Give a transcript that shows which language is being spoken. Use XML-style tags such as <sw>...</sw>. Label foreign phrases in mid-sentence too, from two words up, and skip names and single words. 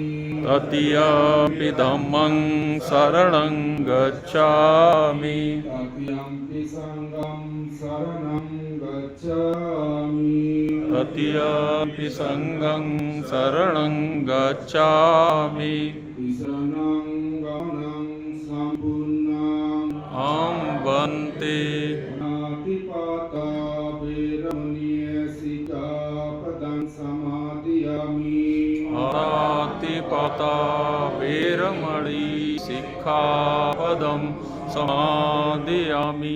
<pi>तृतीयंपि धम्मं शरणं गच्छामि। तृतीयंपि संघं शरणं गच्छामि। तृतीयंपि संघं शरणं गच्छामि। शरणं गमनं सम्पूर्णम् अहं भन्ते। अनादिपाता वेरमणीय सिक्खापदं समादयामि। अनादिपाता वेरमणि सिक्खापदं समादयामि।</pi>